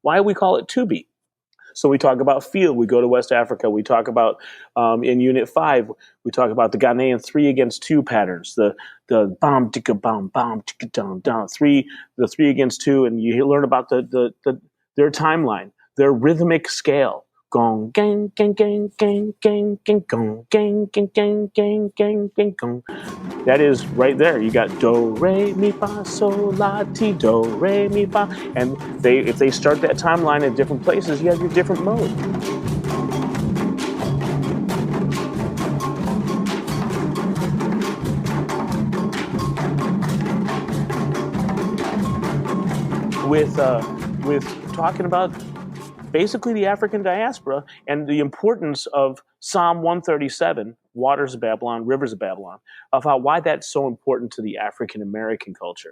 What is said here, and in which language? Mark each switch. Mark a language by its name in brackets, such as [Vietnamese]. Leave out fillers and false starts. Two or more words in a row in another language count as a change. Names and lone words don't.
[English] Why do we call it 2-beat? So we talk about field. We go to West Africa. We talk about in Unit 5. We talk about the Ghanaian 3-against-2 patterns. The bam ticka bam bam ticka down down three. The 3-against-2, and you learn about their timeline, their rhythmic scale. Gong gang gang gang gang gang gang gong gang gang gang gang gang gang gong. That is right there. You got do re mi fa sol la ti do re mi fa, and if they start that timeline at different places, you have your different mode. With talking about basically the African diaspora and the importance of Psalm 137, waters of Babylon, rivers of Babylon, of why that's so important to the African American culture.